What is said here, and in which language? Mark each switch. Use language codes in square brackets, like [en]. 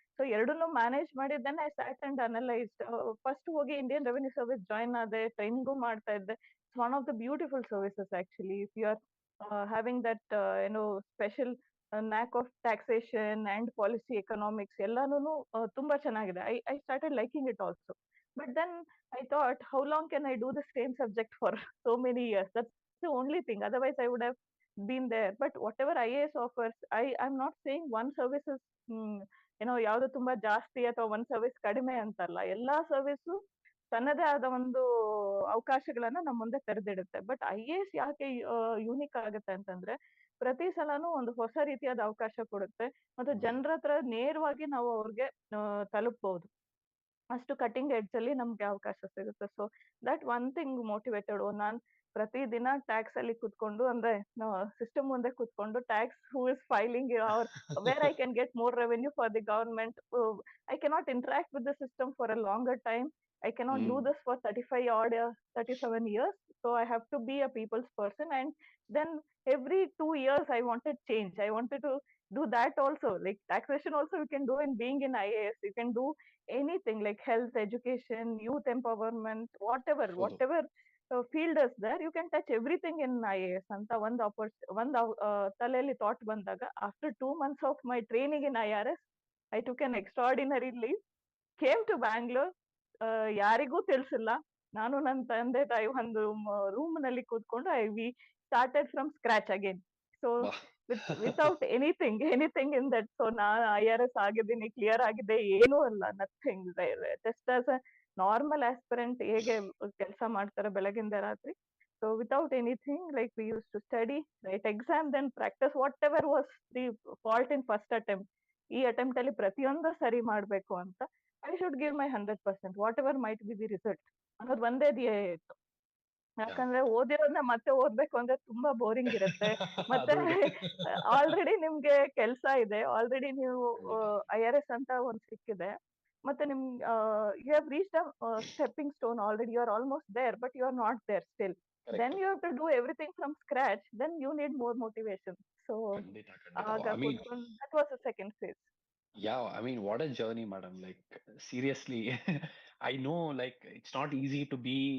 [kn] So ಎರಡನ್ನೂ manage ಮಾಡಿದ್ದೇನೆ. [en] I sat and analysed. [kn] First ಹೋಗಿ ಇಂಡಿಯನ್ ರೆವೆನ್ಯೂ ಸರ್ವಿಸ್ ಜಾಯಿನ್ ಆದೆ, ಟ್ರೈನಿಂಗು ಮಾಡ್ತಾ ಇದ್ದೆ. [en] It's one of the beautiful services actually. If you are having that special knack of taxation and policy economics [kn] ಎಲ್ಲಾನು ತುಂಬಾ ಚೆನ್ನಾಗಿದೆ. [en] I started liking it also. But then I thought, how long can I do the same subject for so many years? That's the only thing. Otherwise, I would have been there. But whatever IAS offers, I'm not saying one service is, [kn] ಯಾವ್ದು ತುಂಬಾ ಜಾಸ್ತಿ ಅಥವಾ ಒಂದ್ service ಕಡಿಮೆ ಅಂತಲ್ಲ. ಎಲ್ಲಾ service ತನ್ನದೇ ಆದ ಒಂದು ಅವಕಾಶಗಳನ್ನ ನಮ್ಮ ಮುಂದೆ ತೆರೆದಿಡುತ್ತೆ. ಬಟ್ IAS ಯಾಕೆ ಯೂನಿಕ್ ಆಗುತ್ತೆ ಅಂತಂದ್ರೆ, ಪ್ರತಿ ಸಲನೂ ಒಂದು ಹೊಸ ರೀತಿಯಾದ ಅವಕಾಶ ಕೊಡುತ್ತೆ, ಮತ್ತು ಜನರ ಹತ್ರ ನೇರವಾಗಿ ನಾವು ಅವ್ರಿಗೆ ತಲುಪಬಹುದು. ಅಷ್ಟು ಕಟಿಂಗ್ ಎಡ್ಜ್ ಅಲ್ಲಿ ನಮ್ಗೆ ಅವಕಾಶ ಸಿಗುತ್ತೆ. [en] So that one thing motivated. [kn] ನಾನ್ ಪ್ರತಿ ದಿನ ಟ್ಯಾಕ್ಸ್ ಅಲ್ಲಿ ಕುತ್ಕೊಂಡು, ಅಂದ್ರೆ ಸಿಸ್ಟಮ್ ಮುಂದೆ ಕುತ್ಕೊಂಡು, [en] Tax who is filing or where I can get more revenue for the government. I cannot interact with the system for a longer time. I cannot do this for 35 odd 37 years. So I have to be a people's person. And then every 2 years I wanted change. I wanted to do that also. Like taxation also you can do in being in IAS. You can do anything like health, education, youth empowerment, whatever field is there, you can touch everything in IAS [kn] ಅಂತ ಒಂದು ತಲೆಯಲ್ಲಿ thought ಬಂದಾಗ, [en] after 2 months of my training in IRS, I took an extraordinary leave, came to Bangalore. [kn] ಯಾರಿಗೂ ತಿಳಿಸಿಲ್ಲ. ನಾನು ನನ್ನ ತಂದೆ ತಾಯಿ ಒಂದು ರೂಮ್ ನಲ್ಲಿ ಕೂತ್ಕೊಂಡು V [en] started from scratch again. So without anything in that. [kn] So ನಾನು IRS ಆಗಿದ್ದೀನಿ, ಕ್ಲಿಯರ್ ಆಗಿದೆ, ಏನೂ ಅಲ್ಲ, nothing. [en] just as a normal aspirant [kn] ಹೇಗೆ ಕೆಲಸ ಮಾಡ್ತಾರೆ ಬೆಳಗಿಂದ ರಾತ್ರಿ. [en] So without anything, like we use to study, write exam, then practise whatever was the fault in first attempt. [kn] ಈ ಅಟೆಂಪ್ಟ್ ಅಲ್ಲಿ ಪ್ರತಿಯೊಂದು ಸರಿ ಮಾಡ್ಬೇಕು ಅಂತ. [en] I should give my 100%, whatever might be the result [kn] ಅನ್ನೋದು ಒಂದೇ ಧ್ಯೇಯ ಇತ್ತು. ಯಾಕಂದ್ರೆ ಓದಿರೋದನ್ನ ಮತ್ತೆ ಓದ್ಬೇಕು ಅಂದ್ರೆ ತುಂಬಾ ಬೋರಿಂಗ್ ಇರುತ್ತೆ. ಮತ್ತೆ ಆಲ್ರೆಡಿ ನಿಮ್ಗೆ ಕೆಲ್ಸ ಇದೆ, ಆಲ್ರೆಡಿ ನೀವು IRS ಅಂತ ಒಂದ್ ಸಿಕ್ಕಿದೆ, ಮತ್ತೆ ನಿಮ್ [en] You have reached a stepping stone already, you are almost there, but you are not there still. Then you have to do everything from scratch, then you need more motivation. So that was the second phase. Yeah, I mean, what a journey, madam. Like, seriously, I know, like, it's not easy to be.